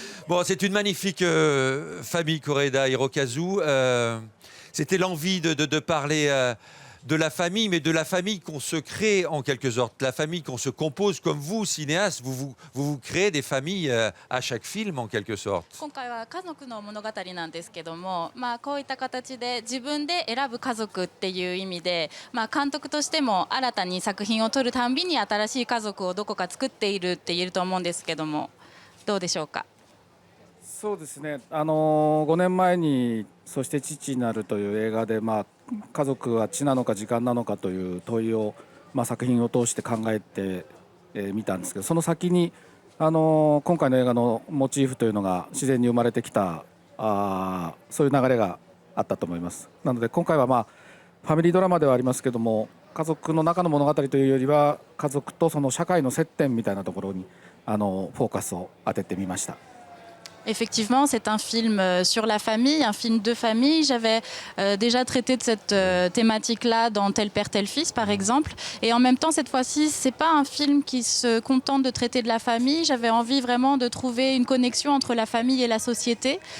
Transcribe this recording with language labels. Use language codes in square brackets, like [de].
[fr] Bon, c'est une magnifique famille Koreeda Hirokazu. C'était l'envie de parler de la famille, mais de la famille qu'on se crée en quelque sorte, la famille qu'on se compose comme vous, cinéastes, vous créez des familles à chaque film en quelque sorte. [ja] 今回は家族の物語なんですけども、こういった形で自分で選ぶ家族っていう意味で、監督としても新たに作品を撮るたんびに新しい家族をどこか作っているって言えると思うんですけども、どうでしょうか。そうですね、5年前に「そして父なる」という映画で、家族は血なのか時間なのかという問いを、作品を通して考えてみたんですけど、その先に今回の映画のモチーフというのが自然に生まれてきたそういう流れがあったと思います。なので今回はファミリードラマではありますけども、家族の中の物語というよりは家族とその社会の接点みたいなところにフォーカスを当ててみました。 [fr] Effectivement, c'est un film sur la famille, un film de famille. J'avais déjà traité de cette thématique-là dans Tel père, tel fils, par exemple. Et en même temps, cette fois-ci, c'est pas un film qui se contente de traiter de la famille. J'avais envie vraiment de trouver une connexion entre la famille et la société.